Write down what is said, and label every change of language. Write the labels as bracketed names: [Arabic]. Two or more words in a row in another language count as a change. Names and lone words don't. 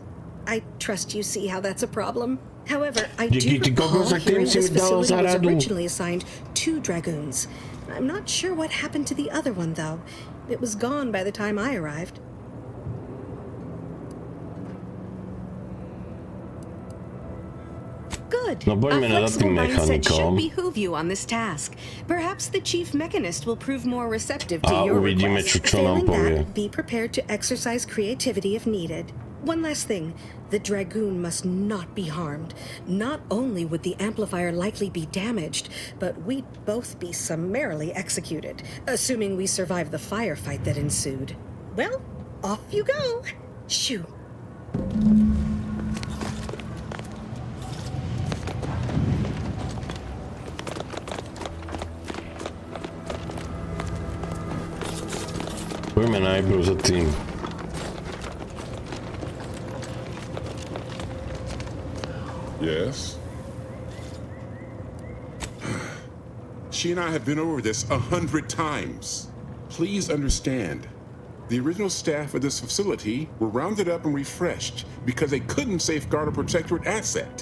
[English] I trust you see how that's a problem. However, I do recall hearing this facility was originally assigned 2 Dragoons. I'm not sure what happened to the other one, though. It was gone by the time I arrived. Good. [Slovak] No poďme na tým mechanikom. [English] Should behoove you on this task. Perhaps the chief mechanist will prove more receptive to your [Slovak] uvidíme, [English] request. [Slovak] čo nám povie. [English] That, be prepared to exercise creativity if needed. One last thing. The Dragoon must not be harmed. Not only would the amplifier likely be damaged, but we'd both be summarily executed, assuming we survive the firefight that ensued. Well, off you go. Shoo. [Slovak] Poďme najprv za tým. [English] Yes? She and I have been over this 100 times. Please understand, the original staff of this facility were rounded up and refreshed because they couldn't safeguard or protect her asset.